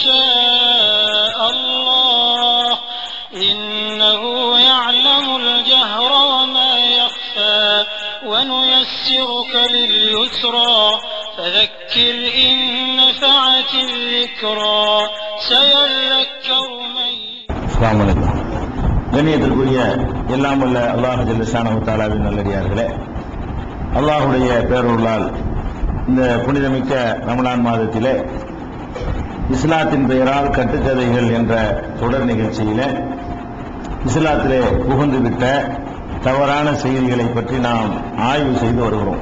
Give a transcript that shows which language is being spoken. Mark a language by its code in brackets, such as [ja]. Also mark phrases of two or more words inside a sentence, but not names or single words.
[ar] شاء الله إنه يعلم الجهر وما يخفى ونيسرك لليسرى فذكر إن نفعت الذكرى سيذكر من. السلام عليكم. [ta] கண்ணியத்திற்குரிய எல்லாம் வல்ல அல்லாஹ் [ar] جل شأنه [ta] தஆலாவின் நல்லடியார்களே, அல்லாஹ்வுடைய பேரருளால் இந்த புனிதமிக்க ரமலான் மாதத்திலே இஸ்லாத்தின் பெயரால் கட்டுக்கதைகள் என்ற தொடர் நிகழ்ச்சியிலே இஸ்லாத்திலே புகுந்துவிட்ட தவறான செய்திகளை பற்றி நாம் ஆய்வு செய்து வருகிறோம்.